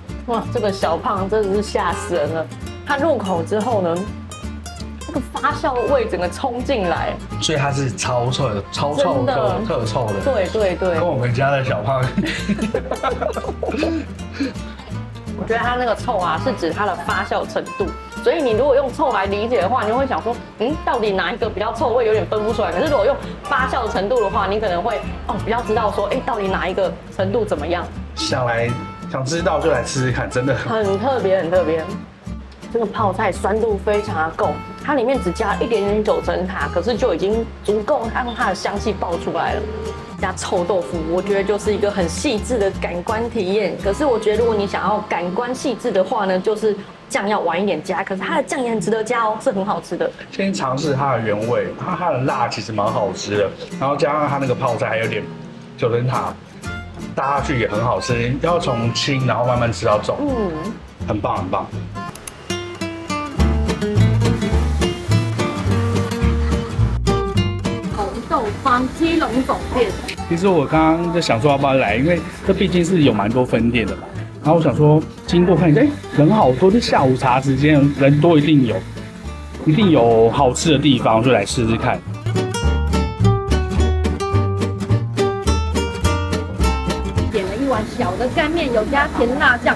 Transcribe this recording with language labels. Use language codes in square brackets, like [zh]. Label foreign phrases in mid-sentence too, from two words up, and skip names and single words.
[zh] 哇，這個小胖真的是嚇死人了！它入口之後呢，那個發酵的味整個衝進來，所以它是超臭的，超臭的，特臭的。對對對，跟我們家的小胖。我覺得它那個臭啊，是指它的發酵程度。所以你如果用臭來理解的話，你會想說，到底哪一個比較臭，會有點分不出來。可是如果用發酵程度的話，你可能會比較知道說，到底哪一個程度怎麼樣。想知道就來吃吃看，真的很特別，很特別。這個泡菜酸度非常的夠，它裡面只加一點點九層塔，可是就已經足夠讓它的香氣爆出來了。加臭豆腐，我覺得就是一個很細緻的感官體驗。可是我觉得如果你想要感官細緻的話呢，就是醬要晚一點加。可是它的醬也很值得加哦，是很好吃的。先嘗試它的原味，它的辣其實蠻好吃的，然后加上它那個泡菜還有點九層塔，搭下去也很好吃。要從輕然後慢慢吃到重，很棒很棒。基隆總店，其實我剛剛就想說要不要來，因為這畢竟是有蠻多分店的嘛。然後我想說經過看一下，人好多，就下午茶時間人多，一定有好吃的地方，就來試試看。點了一碗小的乾麵，有加甜辣醬。